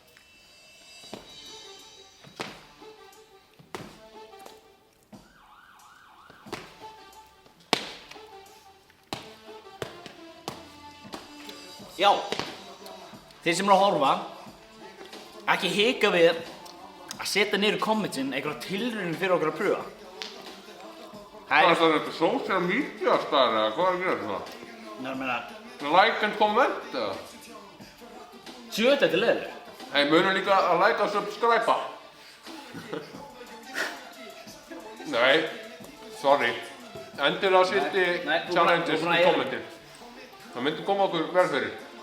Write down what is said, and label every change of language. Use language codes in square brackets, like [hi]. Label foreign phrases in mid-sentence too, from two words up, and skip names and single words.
[is] Já, þeir sem eru að horfa, ekki hika við að setja niður í kommentin einhverja tilraunir fyrir okkur að pröfa. Hvað er þetta [en] social media star [is] eða hvað er að gera það? Ég meina, [en] Like and comment eða? [is] þetta er leiðileg. Hei, munum líka að like og subscribe. Nei, sorry. Endilega setji Nei, þú challenges búin að í kommentin. Það myndi koma okkur vel fyrir.